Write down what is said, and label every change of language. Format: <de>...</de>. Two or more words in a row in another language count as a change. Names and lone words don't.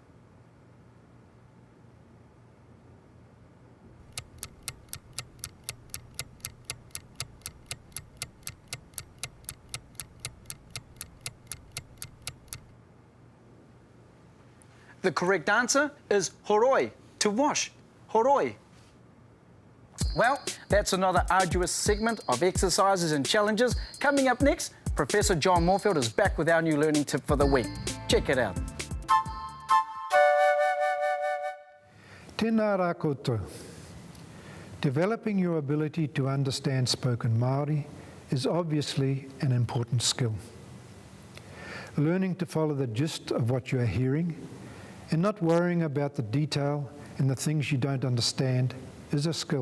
<en>The correct answer is horoi, to wash, horoi. Well, that's another arduous segment of exercises and challenges. Coming up next, Professor John Moorfield is back with our new learning tip for the week. Check it out.</en> <mi>Tēnā rā koutou.</mi> <en>Developing your ability to understand spoken Māori is obviously an important skill. Learning to follow the gist of what you are hearing and not worrying about the detail and the things you don't understand is a skill.</en>